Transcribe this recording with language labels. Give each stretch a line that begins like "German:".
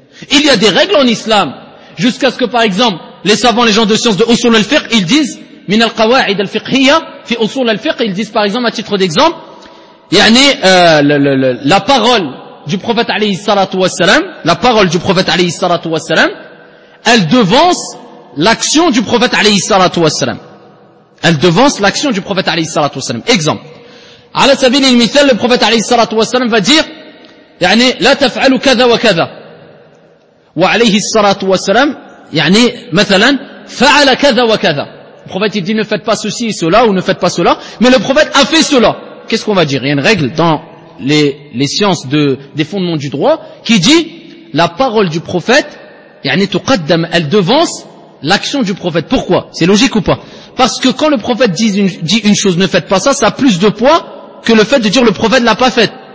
French: Il y a des règles en islam, jusqu'à ce que, par exemple, les savants, les gens de science de usul al-fiqh, ils disent, min al-qawa'id al-fiqhiyya, fi usul al-fiqh, ils disent, par exemple, à titre d'exemple, yani, la parole du prophète, alayhi salatu wasalam, elle devance l'action du prophète, alayhi salatu wasalam. Exemple.
Arabic: على سبيل المثال النبي عليه الصلاة والسلام فدير يعني لا تفعل كذا وكذا وعليه الصلاة والسلام يعني مثلا فعل كذا وكذا النبي يدي
French: ne faites pas ceci et cela ou ne faites pas cela mais le prophète a fait cela. Qu'est-ce qu'on va dire? Il y a une règle dans les sciences des fondements du droit qui dit la parole du prophète
Arabic: يعني تقدم,
French: elle devance l'action du prophète. Pourquoi? C'est logique ou pas? Parce que quand le prophète dit une chose, ne faites pas ça, ça a plus de poids que le fait de dire le prophète l'a pas fait.